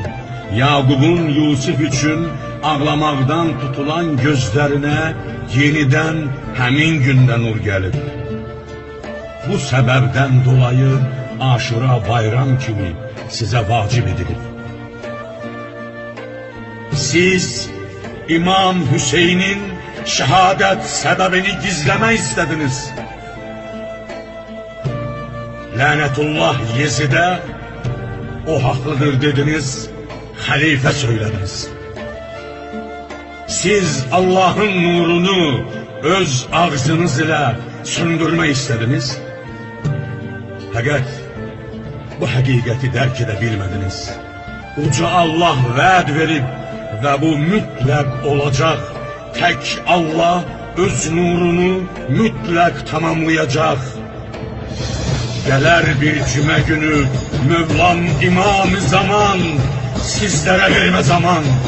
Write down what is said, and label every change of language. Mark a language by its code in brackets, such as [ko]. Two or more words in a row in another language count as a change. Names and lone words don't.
[az] Yaqubun Yusuf üçün ağlamaqdan tutulan gözlerine yeniden həmin gündə nur gəlib. Bu səbəbdən dolayı Aşura bayram kimi size vacib edilib. [tr] Siz İmam Hüseyin'in şehadet sebebini gizlemek istediniz. Lanetullah Yezid'e o haklıdır dediniz, halife söylediniz. Siz Allah'ın nurunu öz ağzınız ile söndürmek istediniz. [az] Fakat bu hakikati dərk edə bilmədiniz. Uca Allah vəd verib və bu mütləq olacaq. Tək Allah öz nurunu mütləq tamamlayacaq. Gələr bir cümə günü Mövlam İmam-ı Zaman, sizlərə vermə zaman.